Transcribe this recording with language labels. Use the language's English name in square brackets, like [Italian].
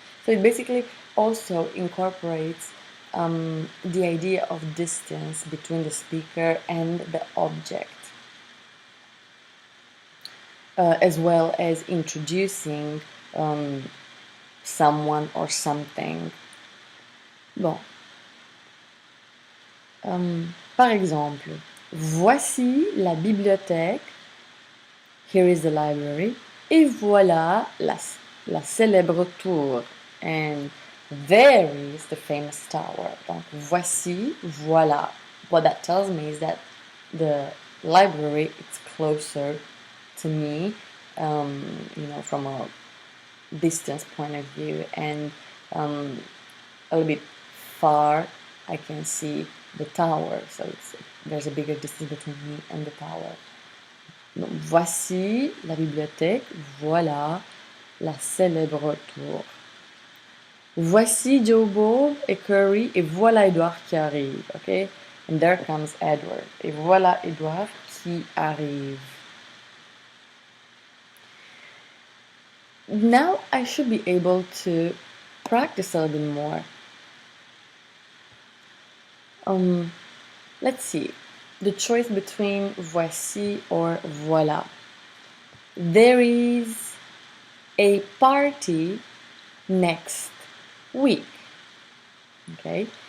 [English] So it basically also incorporates the idea of distance between the speaker and the object, as well as introducing someone or something. [French] Bon. Par exemple, voici la bibliothèque. [English] Here is the library. [French] Et voilà la célèbre tour. [English] And there is the famous tower. [French] Donc, voici, voilà. [English] What that tells me is that the library is closer to me, from a distance point of view, and a little bit far I can see the tower, so there's a bigger distance between me and the tower. [French] Donc, voici la bibliothèque, voilà la célèbre tour. Voici Joe Bob et Curry, et voilà Edouard qui arrive, okay? [English] And there comes Edward. [French] Et voilà Edouard qui arrive. [English] Now I should be able to practice a little bit more. Let's see. The choice between voici or voilà. There is a party next week. Okay?